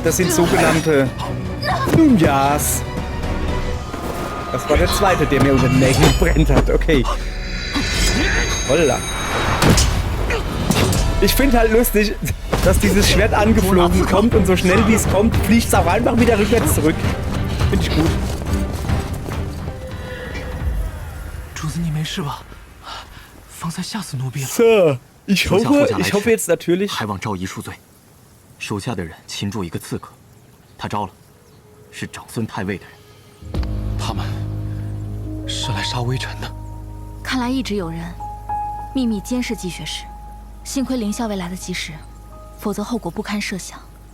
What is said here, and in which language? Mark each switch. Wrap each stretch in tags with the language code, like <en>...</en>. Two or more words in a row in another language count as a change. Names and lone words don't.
<de>Das sind sogenannte Ninjas. Das war der zweite, der mir unter den Nägeln brennt hat. Okay. Holla. Ich finde halt lustig, dass dieses Schwert angeflogen kommt und so schnell wie es kommt, fliegt es auch einfach wieder rückwärts zurück. Finde ich gut.</de> <zh>主子，你没事吧？方才吓死奴婢了。</zh> <de>So, ich hoffe jetzt natürlich.</de> <zh>还望昭仪恕罪。手下的人擒住一个刺客，他招了，是长孙太尉的人。他们是来杀微臣的。看来一直有人秘密监视季学士，幸亏凌校尉来得及时，否则后果不堪设想。</zh>